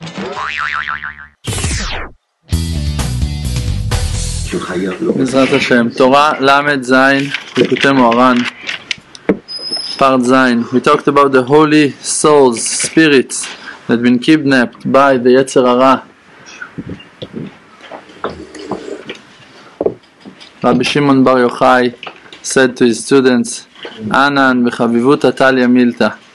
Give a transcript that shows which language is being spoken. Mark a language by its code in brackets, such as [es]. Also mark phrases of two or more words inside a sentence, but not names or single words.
[he] בעזרת השם, תורה למד זין, ליקוטי מוהר"ן, part זין. [en] We talked about the holy souls, spirits that have been kidnapped by the [he] יצר הרע. [en] Rabbi Shimon Bar Yochai said to his students, [arc] אנן בחביבותא תליא מילתא.